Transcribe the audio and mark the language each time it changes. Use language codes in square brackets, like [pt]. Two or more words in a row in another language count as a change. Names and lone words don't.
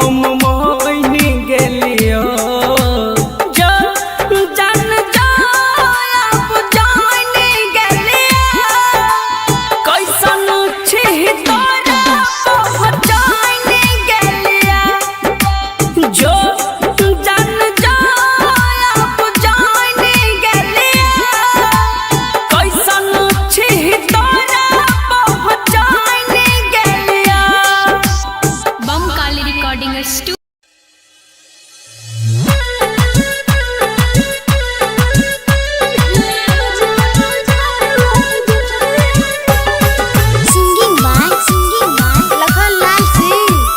[anp] मोहिनी गेलियो जो जान जाब जानी गेलियो कैसन छी तोरा पहचानी गेलियो जो जान जाब जानी गेलियो कैसन छी तोरा पहचानी गेलियो [en] Bam Kali Recording Studio. Singing by Lakhan Lal Singh.